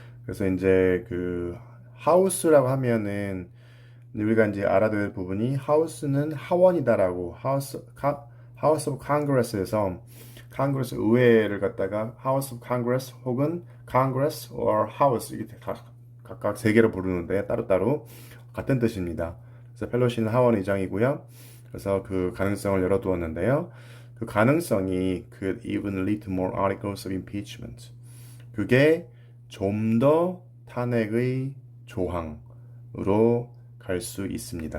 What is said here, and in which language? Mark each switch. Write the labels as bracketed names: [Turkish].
[Korean] 그래서 이제 그 하우스라고 하면은 우리가 이제 알아둬야 될 부분이 하우스는 하원이다라고 하우스 오브 컨그레스에서 컨그레스 의회를 갖다가 하우스 오브 컨그레스 혹은 컨그레스 or 하우스 이게 각각 세 개로 부르는데 따로따로 같은 뜻입니다. 그래서 펠로시는 하원 의장이고요. 그래서 그 가능성을 열어두었는데요. 그 가능성이 [English] could even lead to more articles of impeachment. [Korean] 그게 좀 더 탄핵의 조항으로 갈 수 있습니다.